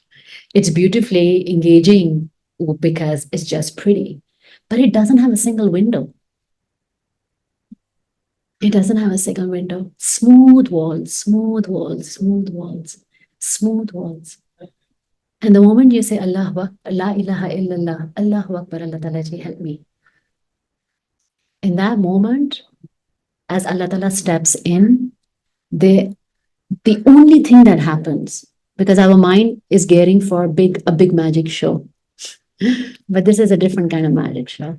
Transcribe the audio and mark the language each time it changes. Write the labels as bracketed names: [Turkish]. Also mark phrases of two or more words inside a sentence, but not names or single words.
[English] It's beautifully engaging because it's just pretty. But it doesn't have a single window. It doesn't have a single window. Smooth walls, smooth walls, smooth walls, smooth walls. And the moment you say, [Arabic] الله أكبر، لا إله إلا الله، الله أكبر، الله تعالى ji, [English] help me. In that moment, as Allah Ta'ala steps in, the only thing that happens, because our mind is gearing for a big magic show, but this is a different kind of magic show.